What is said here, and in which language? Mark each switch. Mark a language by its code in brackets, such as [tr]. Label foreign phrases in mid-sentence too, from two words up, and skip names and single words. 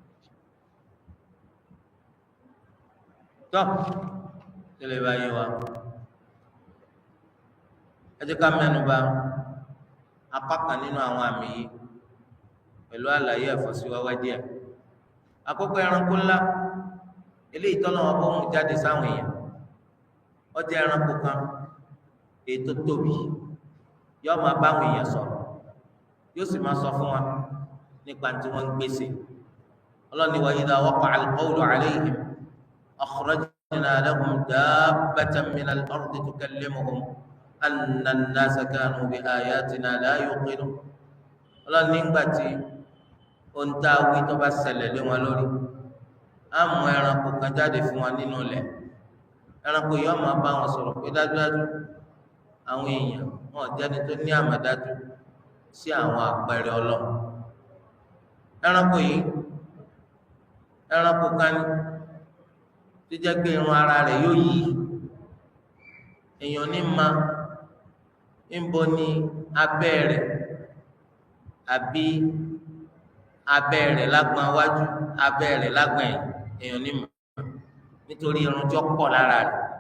[yo] tó tẹ́lẹ̀ bá yé wa ẹ jẹ́ ká mẹ́nu bà apá kan nínú àwọn àmì yìí pẹ̀lú àlàyé ẹ̀fọ́síwáwá díẹ̀ àkọ́kọ́ ẹranko ńlá eléyìí tọ́lọ́ wọn bó mú jáde sáwọn èèyàn ó jẹ́ ẹranko kan èyí tó tóbi yóò máa bá àwọn èèyàn sọ̀rọ̀ yóò sì máa sọ fún wa nípa tí wọ́n ń gbèsè ọlọ́ni wa [ar] إذا وقع القول عليهم أخرجنا لهم دابة من الأرض تكلمهم أن الناس كانوا بآياتنا لا يوقنون [yo] ọlọ́ni nígbà tí ohun tá a wí tó bá ṣẹlẹ̀ lé wọn lórí á mú ẹranko kan jáde fún wa nínú ilẹ̀ ẹranko yóò máa bá wọn sọ̀rọ̀ pé dájúdájú àwọn èèyàn wọn jẹ́ni tó ní àmọ̀dájú sí àwọn àpẹẹrẹ Ọlọ́run ẹranko yìí ẹranko kan ní tó jẹ́ pé irun ara rẹ̀ yóò yí èèyàn ní ma ń bo ní abẹ́ rẹ̀ àbí abẹ́ rẹ̀ lágbọ̀n wájú abẹ́ rẹ̀ lágbọ̀n ẹ̀yìn èèyàn ní ma nítorí irun tí ó pọ̀ lára rẹ̀